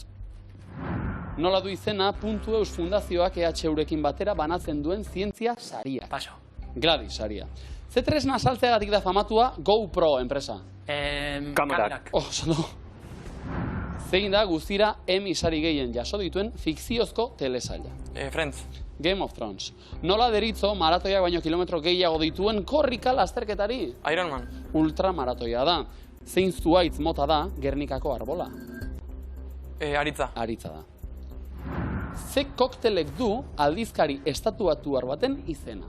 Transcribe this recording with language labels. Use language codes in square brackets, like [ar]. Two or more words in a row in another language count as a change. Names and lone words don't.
[eu] Nola du izena Puntu Eus Fundazioak EHUrekin batera banatzen duen zientzia saria? Paso. Gladys saria. Ze tresna saltzeagatik da famatua GoPro enpresa? Kamerak. Zondo. Zein da guztira Emmy sari gehien jaso dituen fikziozko telesaila? Friends. Game of Thrones. Nola deritzo maratoiak baino kilometro gehiago dituen korrika lasterketari? Iron Man. Ultramaratoia da. Zein zuaitz mota da Gernikako arbola? Aritza. Aritza da. Ze koktelek du aldizkari estatuatuar baten izena?